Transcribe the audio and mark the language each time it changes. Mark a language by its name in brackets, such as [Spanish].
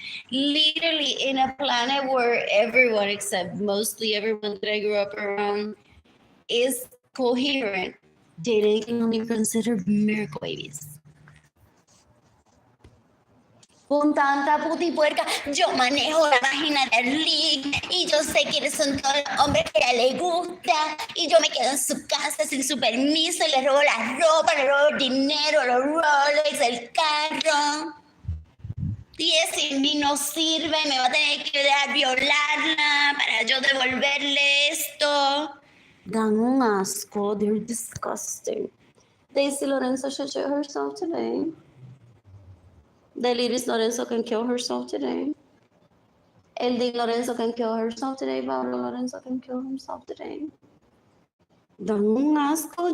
[English] Literally in a planet where everyone, except mostly everyone that I grew up around, is coherent, they can only consider miracle babies. [Spanish] Con tanta puta y puerca, yo manejo la página de Arlene y yo sé quiénes son todos los hombres que a ella le gusta y yo me quedo en su casa sin su permiso y le robo la ropa, le robo el dinero, los Rolex, el carro. Y ese en mí no sirve, me va a tener que dejar violarla para yo devolverle esto. Dan un asco, [English] they're disgusting. Daisy Lorenzo should shoot herself today. Deliris Lorenzo can kill herself today. Eldi Lorenzo can kill herself today. Pablo Lorenzo can kill himself today. [Spanish] Dan un asco.